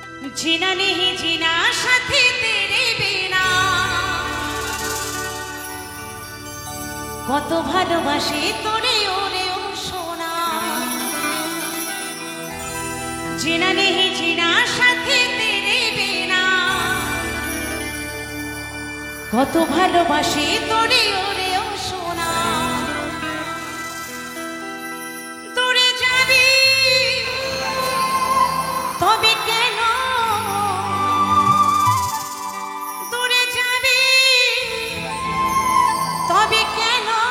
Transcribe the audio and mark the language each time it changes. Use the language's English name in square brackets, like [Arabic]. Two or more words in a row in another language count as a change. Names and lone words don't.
[Hindi] जीना नहीं जीना साथी तेरे बिना [Bangla] কত ভালোবাসি তোরে ওরে ও সোনা [Hindi] जीना नहीं जीना साथी तेरे बिना [Bangla] কত ভালোবাসি তোরে ওরে ও সোনা দূরে যাবি তবে কেন দূরে যাবি তবে কেন